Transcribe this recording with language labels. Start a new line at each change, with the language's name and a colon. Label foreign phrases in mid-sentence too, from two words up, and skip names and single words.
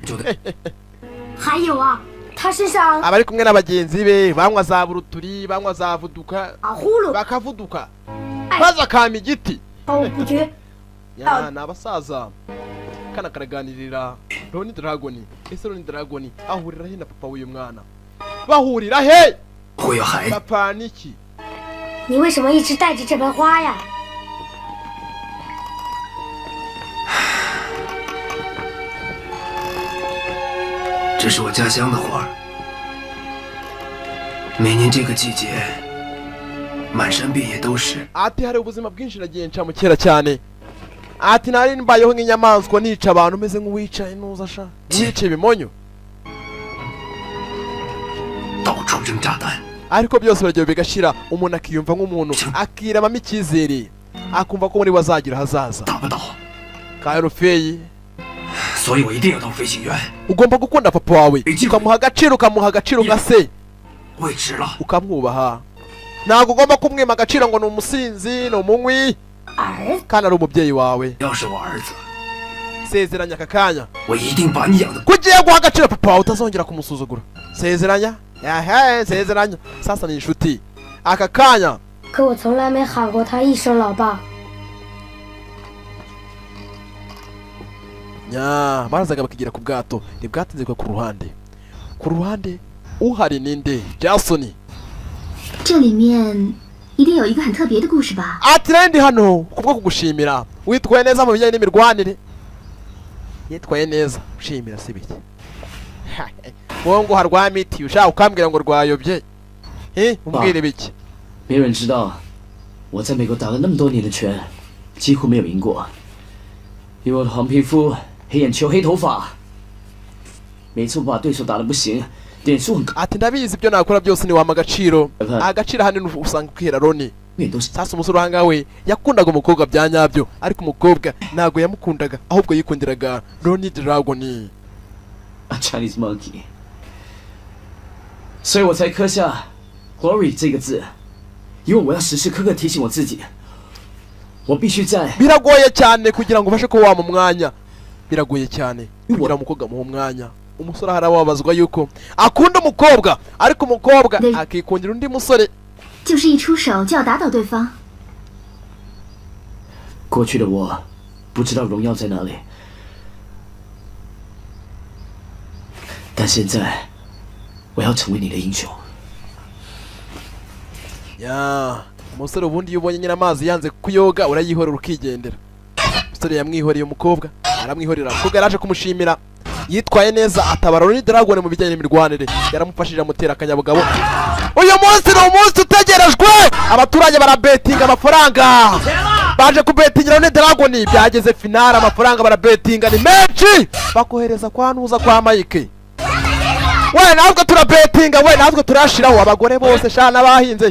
Kinyarwanda: abari kumwe n'abagenzi be banywa za buruturi banywa za vuduka bakavuduka maze akama igiti ni abasaza kana karaganirira Roni Dragon ese Roni Dragon ahurira he na papa w'uyu mwana bahurira he papa niki
Chinese: 你为什么一直带着这盆花呀？这是我家乡的花，每年这个季节，满山遍野都是。
Kinyarwanda: ati hari ubuzima bwinshi nagiye nca mu kera cyane ati nari mbayeho nk'inyamaswa nica abantu meze nk'uwicaye nuza sha nice bimonyo
Chinese: 到处扔炸弹。
Kinyarwanda: ariko byose bagiye bigashira umuntu akiyumva nk'umuntu akiramamo icyizere akumva ko muri bazagira hazaza Gaherufeyi
Chinese: 所以我一定要当飞行员。
Kinyarwanda: ugomba gukunda papa wawe ukamuha agaciro nka se
Chinese: 我也值了。
Kinyarwanda: ukamwubaha ntabwo ugomba kumwima agaciro ngo ni umusinzi ni umunywi kandi ari umubyeyi wawe
Chinese: 要是我儿子，
Kinyarwanda: sezeranya aka kanya
Chinese: 我一定把你养的。
Kinyarwanda: kugiye guha agaciro papa wawe utazongera kumusuzugura sezeranya yahe sezeranya sasa ni inshuti aka kanya
Chinese: 可我从来没喊过他一声老爸。
Kinyarwanda: nya barazaga bakigira ku bwato ntibwatinzirwa ku ruhande uhari ninde Jason
Chinese: 这里面一定有一个很特别的故事吧？
Kinyarwanda: ati nandi hano kubwo kugushimira witwaye neza mu bijyanye n'imirwanire yitwaye neza ushimira se biki wowe ngo harwa miti ushaka ukambwira ngo rwayobye umbwire biki
Chinese: 没人知道我在美国打了那么多年的拳几乎没有赢过因为我的黄皮肤黑眼球黑头发每次我把对手打得不行点数很高
Kinyarwanda: ati ndabizi ibyo nakora byose ni wama agaciro hanini usanga kwihera Roni sasa umusore uhanga we yakundaga umukobwa bya nyabyo ariko umukobwa ntago yamukundaga ahubwo yikundiraga Roni Dragon
English: A Chinese monkey
Chinese: 所以我才刻下 Glory 这个字因为我要时时刻刻提醒我自己我必须在
Kinyarwanda: biragoye cyane kugira ngo ubashe ko wa mu mwanya biragoye cyane kugira umukobwa mu mwanya umusore harababazwa yuko akunda umukobwa ariko umukobwa akikundira undi musore
Chinese: 就是一出手就要打倒对方。过去的我不知道荣耀在哪里但现在我要成为你的英雄
Kinyarwanda: ya umusore ubundi iyo ubonye nyina amazi yanze kuyoga urayihorera ukigendera umusore yamwihoreye umukobwa aramwihorera umukobwa yaraje kumushimira yitwaye neza atabara Roni Dragon mu bijyanye n'imirwanire yaramufashije amutera akanyabugabo uyu munsi ni umunsi utegerejwe abaturage barabetinga amafaranga baje kubetingira Roni Dragon byageze finale amafaranga barabetinga ni menshi bakohereza kwa Nuza kwa Mike we natwe turabetinga we natwe turashiraho abagore bose shana bahinze